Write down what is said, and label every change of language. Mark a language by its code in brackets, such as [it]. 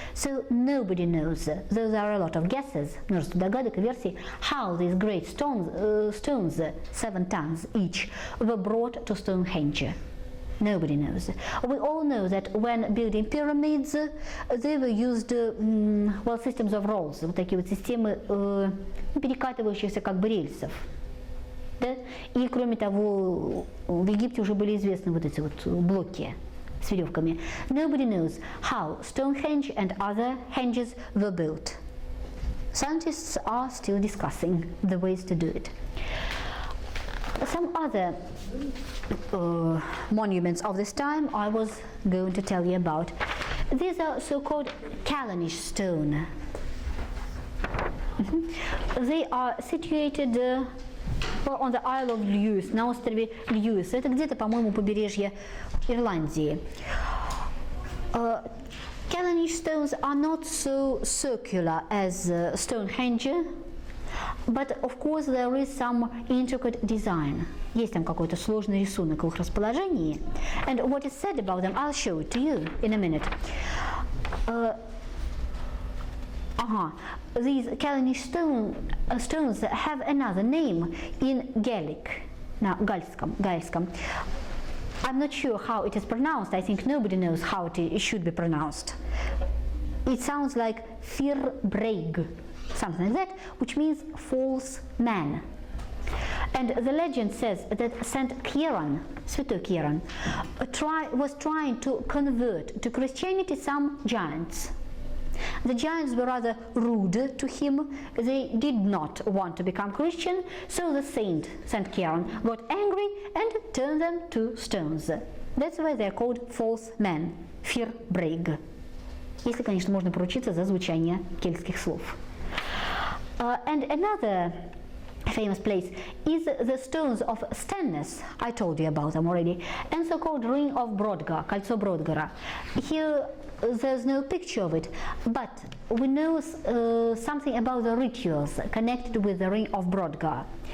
[en] So nobody knows, though there are a lot of guesses, [ru] множество догадок и версий, [en] how these great stones, 7 tons each, were brought to Stonehenge. Nobody knows. We all know that when building pyramids, they were used, well, systems of rolls, [ru] вот такие вот системы перекатывающихся как бы рельсов. Да? И кроме того, в Египте уже были известны вот эти вот блоки с веревками. [en] Nobody knows how Stonehenge and other henges were built. Scientists are still discussing the ways to do it. Some other monuments of this time I was going to tell you about. These are so-called Callanish stone. They are situated on the Isle of Lewis, [ru] на острове Льюис. Это где-то, по-моему, побережье Ирландии. [en] Callanish stones are not so circular as Stonehenge, but of course there is some intricate design. [ru] Есть там какой-то сложный рисунок в их расположении. [en] And what is said about them, I'll show it to you in a minute. These Callanish stones have another name in Gaelic. [ru] на гальском. [en] I'm not sure how it is pronounced. I think nobody knows how it should be pronounced. It sounds like firbreg, something like that, which means false man. And the legend says that Saint Kieran, Святой Kieran, was trying to convert to Christianity some giants. The giants were rather rude to him. They did not want to become Christian, so the Saint Kieran got angry and turned them to stones. That's why they're called false men, firbreg. [ru] Если, конечно, можно поручиться за звучание кельтских слов. [en] And another famous place is the stones of Stanness. I told you about them already. And so-called ring of Brodgar, [ru] кольцо Бrodgara. [en] Here there's no picture of it, but we know something about the rituals connected with the ring of Brodgar.